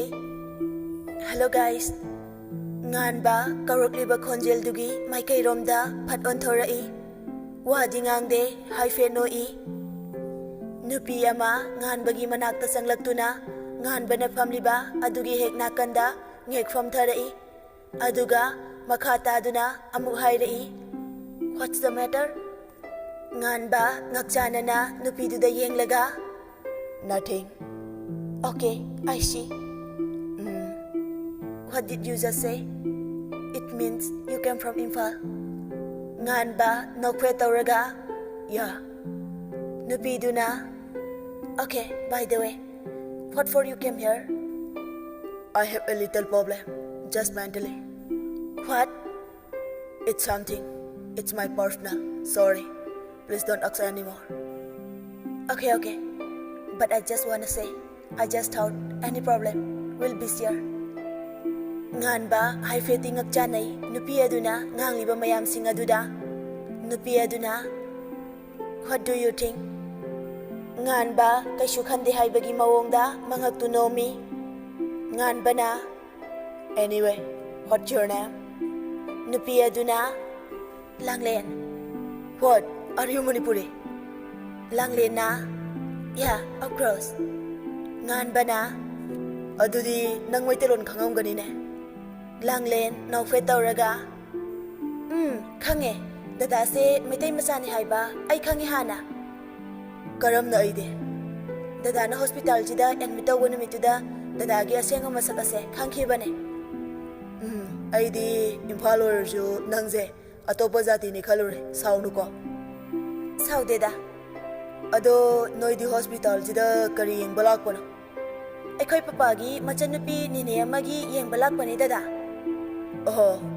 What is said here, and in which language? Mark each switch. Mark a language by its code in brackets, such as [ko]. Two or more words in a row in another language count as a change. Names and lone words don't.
[mni] Hello guys, nganba karokliba khonjel dugi maikai romda phat onthorai wadi ngangde haife noi nupi ama nganbagi manakta sanglaktuna nganbana famliba adugi hek nakanda ngek famtharai aduga makhata aduna amuk hairai [en] what's the matter [mni] nganba ngakchanana nupi duda yenglaga [en] nothing okay I see. What did you just say? It means you came from Imphal. [mni] Ngan ba nokwe tawraga? [en] Yeah. [mni] Nupiduna. [en] Okay, by the way, what for you came here? I have a little problem, just mentally. What? It's something. It's my personal. Sorry. Please don't ask anymore. Okay. But I just wanna say, I just thought any problem will be here. [mni] Nganba haifeti ngakchanai nupi aduna ngangliba mayam sing aduda nupi aduna [en] what do you think [mni] nganba kaishu khande haibagi mawongda mangaktu nomi nganbana [en] anyway what's your name [mni] nupi aduna Langlen. [en] What are you Manipuri? [mni] Langlen na [en] yeah of course [mni] nganbana adudi nang maitelon khangamgani ne Langlen nokfe tawraga khange dada se maitai machani haiba ai khange hana karamna aide dada na hospital jida admit tawna mituda dada gi asenga masaka se khangkhibane aidi Imphal orju nangje atopa jati ni khalure saunu ko saudeda ado noidi hospital jida kari yengba lakpana aikhoi papa gi machanupi nine amagi yengba lakpani dada oh